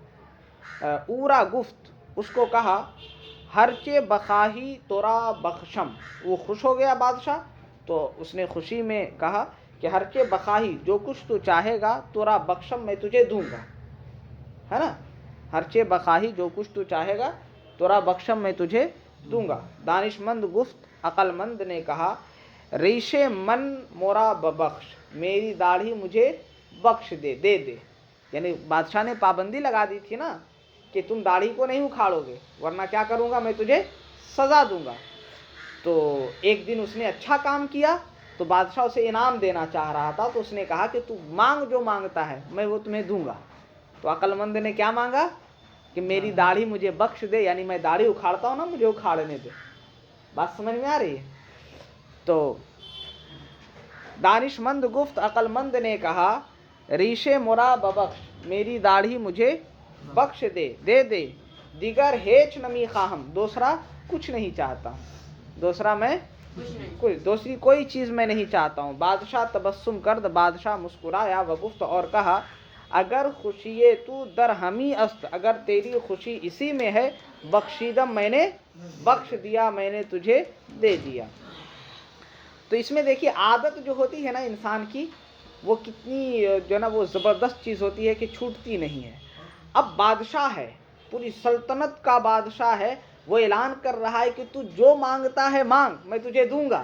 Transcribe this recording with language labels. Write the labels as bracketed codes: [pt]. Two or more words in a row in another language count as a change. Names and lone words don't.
[fa] اورا گفت، [ur] اس کو کہا [fa] ہرچے بخواہی تورا بخشم، [ur] وہ خوش ہو گیا بادشاہ، تو اس نے خوشی میں کہا کہ [fa] ہرچے بخواہی، [ur] جو کچھ تو چاہے گا، [fa] تورا بخشم، [ur] میں تجھے دوں گا، ہے نا، [fa] ہرچے بخواہی، [ur] جو کچھ تو چاہے گا، [fa] تورا بخشم، [ur] میں تجھے دوں گا۔ [fa] دانش مند گفت، [ur] عقل مند نے کہا [fa] ریش من مورا ببخش، [ur] میری داڑھی مجھے بخش دے دے، یعنی بادشاہ نے پابندی لگا دی تھی نا کہ تم داڑھی کو نہیں اکھاڑو گے، ورنہ کیا کروں گا، میں تجھے سزا دوں گا۔ تو ایک دن اس نے اچھا کام کیا تو بادشاہ اسے انعام دینا چاہ رہا تھا، تو اس نے کہا کہ تو مانگ، جو مانگتا ہے میں وہ تمہیں دوں گا۔ تو عقل مند نے کیا مانگا کہ میری داڑھی مجھے بخش دے، یعنی میں داڑھی اکھاڑتا ہوں نا، مجھے اکھاڑنے دے۔ بات سمجھ میں آ رہی ہے؟ [fa] تو دانش مند گفت، [ur] عقل مند نے کہا [fa] ریش مرا ببخش، [ur] میری داڑھی مجھے بخش دے دے، [fa] دیگر ہیچ نمی خواہم، [ur] دوسرا کچھ نہیں چاہتا ہوں، دوسرا میں دوسری کوئی چیز میں نہیں چاہتا ہوں۔ [fa] بادشاہ تبسم کرد، [ur] بادشاہ مسکرایا، [fa] وگفت، [ur] اور کہا [fa] اگر خوشیے تو در ہمی است، [ur] اگر تیری خوشی اسی میں ہے، بخشیدم، میں نے بخش دیا، میں نے تجھے دے دیا۔ تو اس میں دیکھیے عادت جو ہوتی ہے نا انسان کی، وہ کتنی جو ہے نا وہ زبردست چیز ہوتی ہے کہ چھوٹتی نہیں ہے۔ اب بادشاہ ہے، پوری سلطنت کا بادشاہ ہے، وہ اعلان کر رہا ہے کہ تو جو مانگتا ہے مانگ، میں تجھے دوں گا۔